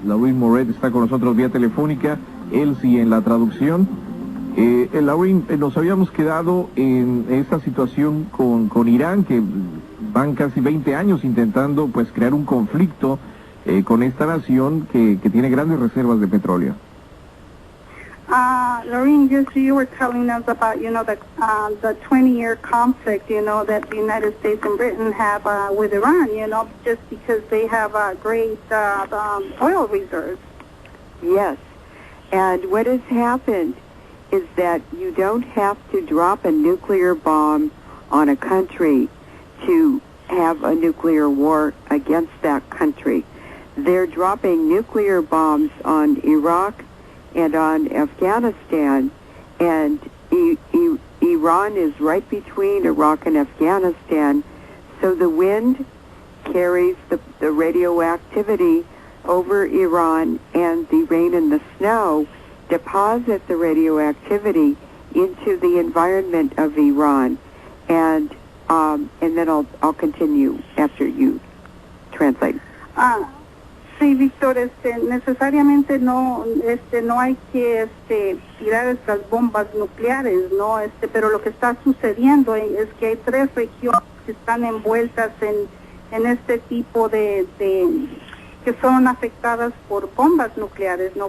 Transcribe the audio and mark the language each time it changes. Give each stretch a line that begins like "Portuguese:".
Spanish: Lauren Moret está con nosotros vía telefónica, Elsie en la traducción. Lauren, nos habíamos quedado en esta situación con Irán, que van casi 20 años intentando pues crear un conflicto con esta nación que tiene grandes reservas de petróleo.
English: Lauren, just you were telling us about, the 20-year conflict, that the United States and Britain have with Iran, just because they have great oil reserves. Yes, and what has happened is that you don't have to drop a nuclear bomb on a country to have a nuclear war against that country. They're dropping nuclear bombs on Iraq and on Afghanistan, and Iran is right between Iraq and Afghanistan, so the wind carries the radioactivity over Iran, and the rain and the snow deposit the radioactivity into the environment of Iran, and then I'll continue after you translate.
Spanish: Sí, Víctor, necesariamente no hay que tirar estas bombas nucleares, ¿no? Pero lo que está sucediendo es que hay 3 regiones que están envueltas en este tipo que son afectadas por bombas nucleares, ¿no?